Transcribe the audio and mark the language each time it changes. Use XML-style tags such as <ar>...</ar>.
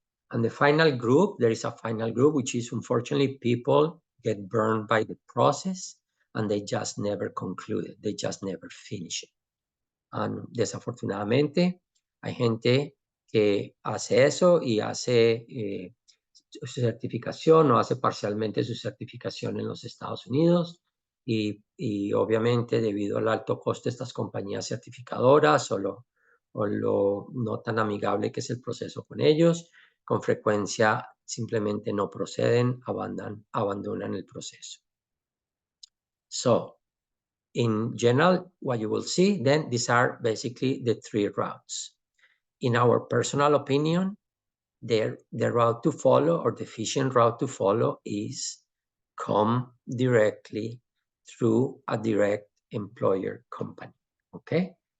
<en>And the final group, there is a final group, which is unfortunately people get burned by the process and they just never conclude it. They just never finish it.</en> <es>And desafortunadamente, hay gente que hace eso y hace su certificación o hace parcialmente su certificación en los Estados Unidos y obviamente debido al alto costo de estas compañías certificadoras o lo no tan amigable que es el proceso con ellos, con frecuencia simplemente no proceden, abandonan el proceso.</es> <en>So, in general, what you will see, then these are basically the three routes. In our personal opinion, the route to follow or the efficient route to follow is come directly through a direct employer company, okay?</en>